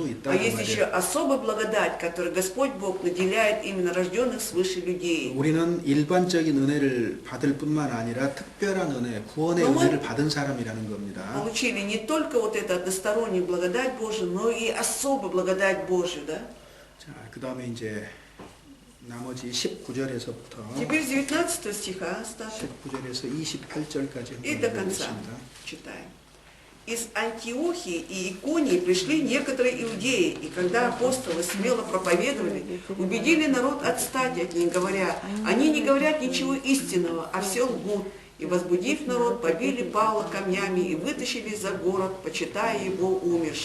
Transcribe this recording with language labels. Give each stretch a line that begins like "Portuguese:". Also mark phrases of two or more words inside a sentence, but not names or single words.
Russian: а
Korean: 있다고
Russian: есть еще
Korean: 말해요.
Russian: особая благодать, которую Господь Бог наделяет именно рожденных свыше людей.
Korean: 우리는 일반적인 은혜를 받을 뿐만 아니라 특별한 은혜, 구원의 너무- 은혜를 받은 사람이라는 겁니다.
Russian: Получили не только вот эту одностороннюю благодать Божию, но и особую благодать Божию, да?
Korean: 자, 그다음에 이제 나머지 19절에서부터
Russian: Теперь с 19 стиха остаток
Korean: 19절에서 28절까지
Russian: и до конца
Korean: 읽어보겠습니다.
Russian: читаем. «Из Антиохии и Иконии пришли некоторые иудеи, и когда апостолы смело проповедовали, убедили народ отстать от них, говоря, они не говорят ничего истинного, а все лгут. И, возбудив народ, побили Павла камнями и вытащили за город, почитая его умершим.